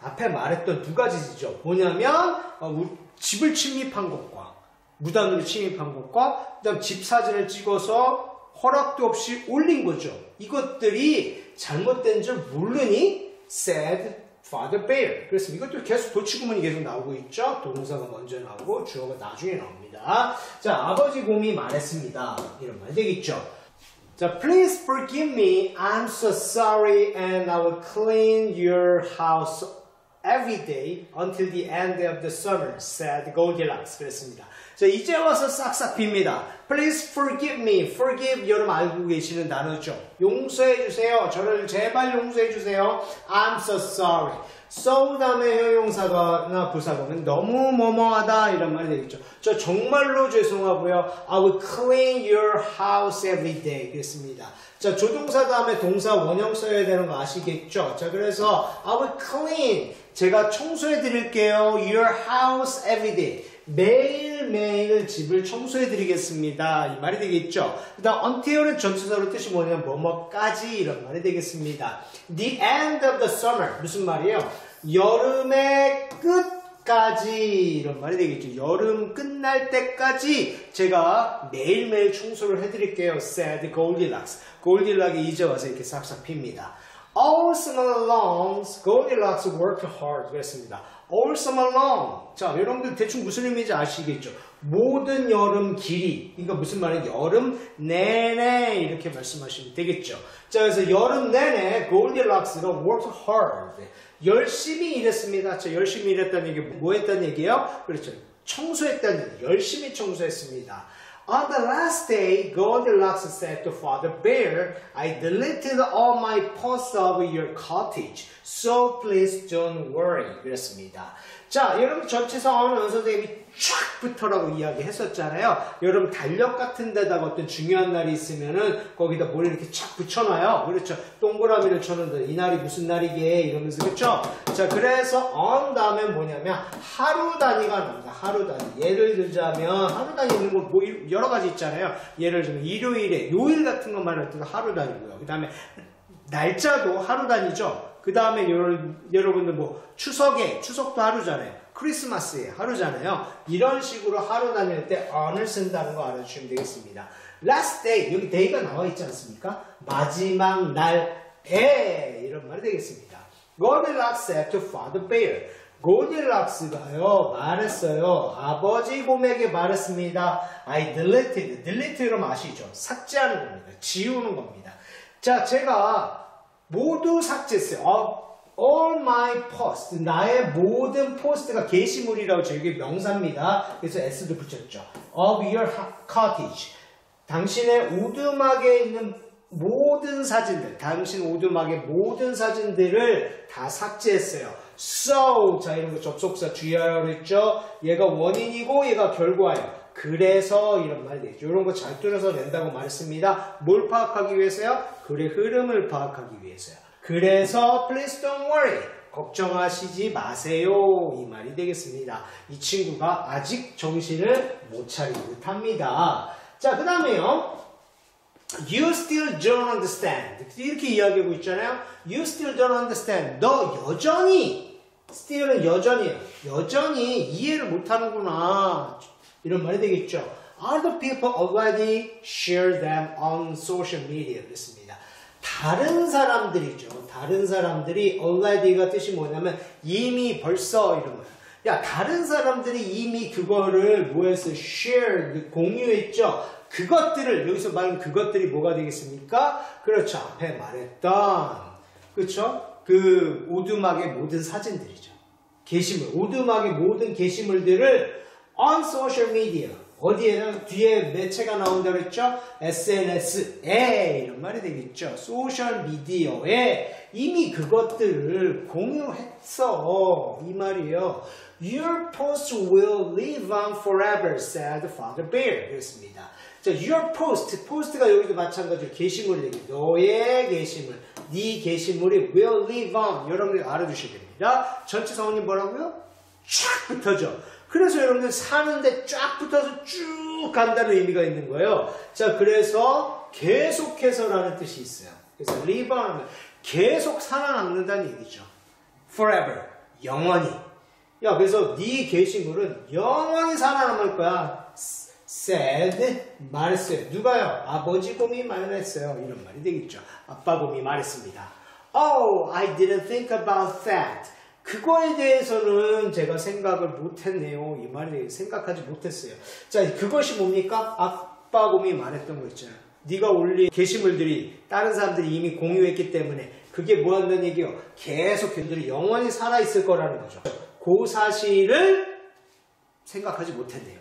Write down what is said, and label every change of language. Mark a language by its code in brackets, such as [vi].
[ko] 앞에 말했던 두 가지죠. 뭐냐면 집을 침입한 것과 무단으로 침입한 것과 그다음 집 사진을 찍어서 허락도 없이 올린 거죠. 이것들이 잘못된 줄 모르니? [en] said Father Bear. [ko] 그래서 이것도 계속 도치구문이 계속 나오고 있죠. 동사가 먼저 나오고 주어가 나중에 나옵니다. 자, 아버지 곰이 말했습니다. 이런 말 되겠죠. 자, [en] Please forgive me. I'm so sorry and I will clean your house every day until the end of the summer, said Goldilocks. [ko] 그랬습니다. 자, 이제 와서 싹싹 빕니다. [en] Please forgive me. [ko] Forgive, 여러분 알고 계시는 단어죠. 용서해 주세요. 저를 제발 용서해 주세요. [en] I'm so sorry. [ko] so 다음에 형용사나 부사보면 너무 뭐뭐하다 이런 말이 되겠죠. 저 정말로 죄송하고요. [en] I will clean your house every day. [ko] 그랬습니다. 자, 조동사 다음에 동사 원형 써야 되는 거 아시겠죠? 자, 그래서 [en] I will clean. [ko] 제가 청소해 드릴게요. [en] Your house every day. [ko] 매일매일 집을 청소해 드리겠습니다. 이 말이 되겠죠. 그 다음 until은 전치사로 뜻이 뭐냐면 뭐뭐까지 이런 말이 되겠습니다. [en] The end of the summer. [ko] 무슨 말이에요? 여름의 끝까지 이런 말이 되겠죠. 여름 끝날 때까지 제가 매일매일 청소를 해드릴게요. [en] said Goldilocks. [ko] 골딜락이 이제 와서 이렇게 싹싹 핍니다. [en] All summer long, Goldilocks worked hard. [ko] 그랬습니다. [en] All summer long. [ko] 자, 여러분들 대충 무슨 의미인지 아시겠죠? 모든 여름 길이. 그러니까 무슨 말이에요? 여름 내내 이렇게 말씀하시면 되겠죠. 자, 그래서 여름 내내 Goldilocks가 [en] worked hard. [ko] 열심히 일했습니다. 자, 열심히 일했다는 얘기 뭐 했다는 얘기예요? 그렇죠. 청소했다는 얘기. 열심히 청소했습니다. [en] On the last day, Goldilocks said to Father Bear, I deleted all my posts of your cottage, so please don't worry. [ko] 그랬습니다. 자, 여러분 전체상황은 원 선생님이 쫙 붙어라고 이야기했었잖아요. 여러분 달력 같은 데다가 어떤 중요한 날이 있으면은 거기다 뭘 이렇게 쫙 붙여놔요. 그렇죠. 동그라미를 쳐놓는다. 이 날이 무슨 날이게 이러면서 그렇죠. 자, 그래서 on 다음에 뭐냐면 하루 단위가 나옵니다. 하루 단위. 예를 들자면 하루 단위 있는 거 뭐 여러 가지 있잖아요. 예를 들면 일요일에 요일 같은 거 말할 때도 하루 단위고요. 그 다음에 날짜도 하루 단위죠. 그 다음에 여러분들 뭐 추석도 하루잖아요. 크리스마스에 하루잖아요. 이런 식으로 하루 다닐 때 on을 쓴다는 거 알아주시면 되겠습니다. last day, 여기 day가 나와 있지 않습니까? 마지막 날에 이런 말이 되겠습니다. [en] Goldilocks said to Father Bear. [ko] 골딜락스가요 말했어요. 아버지 곰에게 말했습니다. [en] I deleted. [ko] delete로 아시죠? 삭제하는 겁니다. 지우는 겁니다. 자, 제가 모두 삭제했어요. [en] All my posts. [ko] 나의 모든 포스트가 게시물이라고 저에게 명사입니다. 그래서 S도 붙였죠. [en] Of your cottage. [ko] 당신의 오두막에 있는 모든 사진들, 당신 오두막의 모든 사진들을 다 삭제했어요. So, 자, 이런 거 접속사 주의하라고 그랬죠? 얘가 원인이고 얘가 결과예요. 그래서 이런 말이 되죠. 이런 거 잘 뚫어서 낸다고 말했습니다. 뭘 파악하기 위해서요? 글의 흐름을 파악하기 위해서요. [en] 그래서 please don't worry. [ko] 걱정하시지 마세요. 이 말이 되겠습니다. 이 친구가 아직 정신을 못 차린 듯합니다. 자, 그 다음에요. [en] You still don't understand. [ko] 이렇게 이야기하고 있잖아요. [en] You still don't understand. [ko] 너 여전히, still은 여전히에요. 여전히 이해를 못하는구나. 이런 말이 되겠죠. [en] Other people already share them on social media. [ko] 그랬습니다. 다른 사람들이죠. 다른 사람들이 already가 뜻이 뭐냐면 이미 벌써 이런 거예요. 야, 다른 사람들이 이미 그거를 뭐했어요? share, 공유했죠. 그것들을 여기서 말하는 그것들이 뭐가 되겠습니까? 그렇죠. 앞에 말했던 그렇죠. 그 오두막의 모든 사진들이죠. 게시물, 오두막의 모든 게시물들을 [en] on social media [ko] 어디에는 뒤에 매체가 나온다고 했죠? SNS에 이런 말이 되겠죠. 소셜 미디어에 이미 그것들을 공유했어. 이 말이에요. [en] Your post will live on forever, said Father Bear. [ko] 그랬습니다. 자, your post, post가 여기도 마찬가지로 게시물 얘기. 너의 게시물, 네 게시물이 [en] will live on. [ko] 여러분들 알아두셔야 됩니다. 전체 성원이 뭐라고요? 쫙 붙어져. 그래서 여러분들 사는데 쫙 붙어서 쭉 쭉 간다는 의미가 있는 거예요. 자, 그래서 계속해서라는 뜻이 있어요. 그래서 live on, 계속 살아남는다는 얘기죠. forever, 영원히. 야, 그래서 네 게시물은 영원히 살아남을 거야. said, 말했어요. 누가요? 아버지 곰이 말했어요. 이런 말이 되겠죠. 아빠 곰이 말했습니다. [en] Oh, I didn't think about that. [ko] 그거에 대해서는 제가 생각을 못했네요. 이 말이 생각하지 못했어요. 자, 그것이 뭡니까? 아빠 곰이 말했던 거 있잖아요. 네가 올린 게시물들이 다른 사람들이 이미 공유했기 때문에 그게 뭐 한다는 얘기요? 계속 그들이 영원히 살아있을 거라는 거죠. 그 사실을 생각하지 못했네요.